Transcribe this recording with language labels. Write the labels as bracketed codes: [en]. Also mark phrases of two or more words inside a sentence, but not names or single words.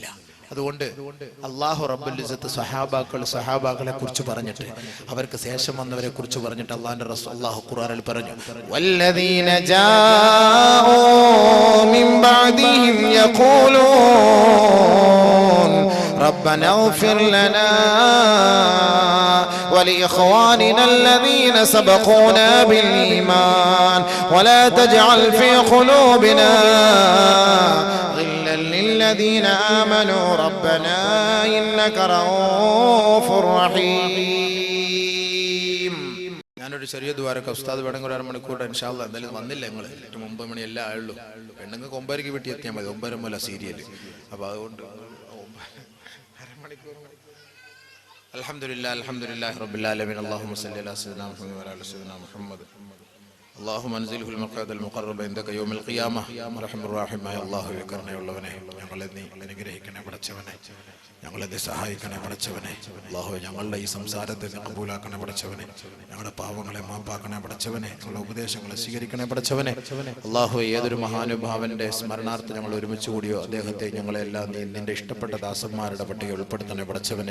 [ml] അതുകൊണ്ട് അല്ലാഹു [ar] رب العزة [ml] സഹാബാക്കളെ കുറിച്ച് പറഞ്ഞിട്ട് അവർക്ക് ശേഷം വന്നവരെ കുറിച്ച് പറഞ്ഞിട്ട് അല്ലാഹുവിന്റെ റസൂൽ അല്ലാഹു ഖുർആനിൽ പറഞ്ഞു, [ar] والذين جاءوا من بعدهم يقولون ربنا اغفر لنا ولإخواننا الذين سبقونا بالإيمان ولا تجعل في قلوبنا غلا للذين آمنوا ربنا إنك رؤوف رحيم. [ml] ഞാനൊരു ചെറിയ ദ്വാരക്ക ഉസ്താദ് വേണമെങ്കിൽ 1 മണിക്കൂർ [ar] إن شاء الله [ml] എന്തായാലും വന്നില്ല. ഞങ്ങൾ 9 മണി എല്ലാം ആയുള്ളൂ. പെണ്ണുങ്ങൾക്ക് 9:30 വീട്ടിൽ എത്തിയാൽ മതി. 9:30 മുതൽ സീരിയൽ. അപ്പൊ അതുകൊണ്ട് [ar] الحمد لله رب العالمين. اللهم صل على سيدنا محمد وعلى آل سيدنا محمد. اللهم انزله المقعد المقرب عندك يوم القيامه. ارحم الراحمين. [ml] അല്ലാഹു കരുണയുള്ളവനെ, ഞങ്ങളെ നീ അനുഗ്രഹിക്കണേ പടച്ചവനെ, ഞങ്ങളെ നീ സഹായിക്കണേ പടച്ചവനെ. അല്ലാഹു ഞങ്ങളുടെ ഈ സംസാരത്തെ നീ കബൂലാക്കണേ പടച്ചവനെ, ഞങ്ങളുടെ പാവങ്ങളെ മാപ്പാക്കണേ പടച്ചവനെ, ഞങ്ങളുടെ ഉപദേശങ്ങളെ സ്വീകരിക്കണേ പടച്ചവനെ. അല്ലാഹു ഏതൊരു മഹാനുഭാവന്റെ സ്മരണാർത്ഥം ഞങ്ങൾ ഒരുമിച്ച് കൂടിയോ അദ്ദേഹത്തെ ഞങ്ങളെല്ലാം നീ നിന്റെ ഇഷ്ടപ്പെട്ട ദാസന്മാരുടെ പട്ടിക ഉൾപ്പെടുത്തണേ പടച്ചവനെ.